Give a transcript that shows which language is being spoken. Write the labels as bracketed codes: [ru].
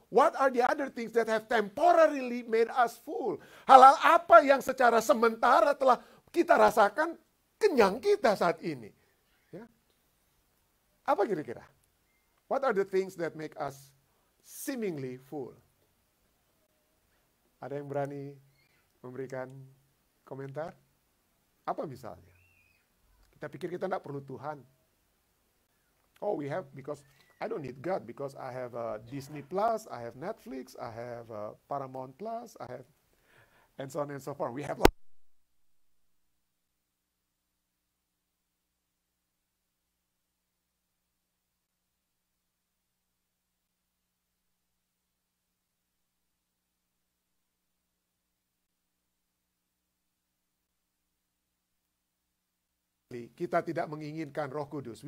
[en] What are the other things that have temporarily made us full? [id] Halal apa yang secara sementara telah kita rasakan kenyang kita saat ini? Ya. Apa kira-kira? [en] What are the things that make us seemingly full? [id] Ada yang berani memberikan komentar? Apa misalnya? Kita pikir kita tidak perlu Tuhan. [en] Oh, we have because I don't need God because I have Disney Plus, I have Netflix, I have Paramount Plus, I have, and so on and so forth. We have [id] kita tidak menginginkan Roh Kudus.